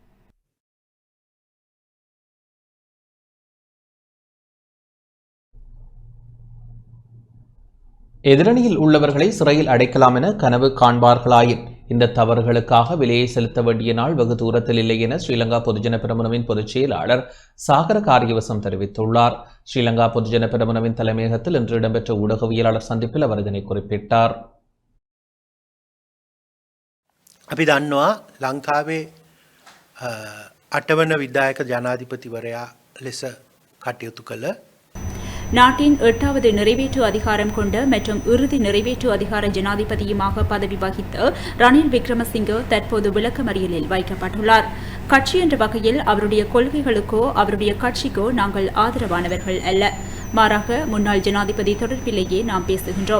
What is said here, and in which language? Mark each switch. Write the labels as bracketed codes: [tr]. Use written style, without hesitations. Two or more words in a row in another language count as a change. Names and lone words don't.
[ta] எதிரணியில் உள்ளவர்களை சிறையில் அடைக்கலாம் என கனவு காண்பார்களாயின் இந்த தவறுகளுக்காக விலையை செலுத்த வேண்டிய நாள் வெகு தூரத்தில் இல்லை என ஸ்ரீலங்கா பொதுஜன பெரமுனவின் பொதுச் செயலாளர் சாகர காரியவசம் தெரிவித்துள்ளார். ஸ்ரீலங்கா பொதுஜன பெரமுனவின் தலைமையகத்தில் இன்று இடம்பெற்ற ஊடகவியலாளர் சந்திப்பில் அவர் இதனை குறிப்பிட்டார். [si] අපි දන්නවා ලංකාවේ 8 වන විධායක ජනාධිපතිවරයා ලෙස කටයුතු කළ [ta] நாட்டின் 8வது நிறைவேற்று அதிகாரம் கொண்ட மற்றும் இறுதி நிறைவேற்று அதிகார ஜனாதிபதியுமாக பதவி வகித்த ரணில் விக்ரமசிங்கே தற்போது விளக்கமறியலில் வைக்கப்பட்டுள்ளார். கட்சி என்ற வகையில் அவருடைய கொள்கைகளுக்கோ அவருடைய கட்சிக்கோ நாங்கள் ஆதரவானவர்கள் அல்ல. மாறாக முன்னாள் ஜனாதிபதி தொடர்பிலேயே நாம் பேசுகின்றோம்.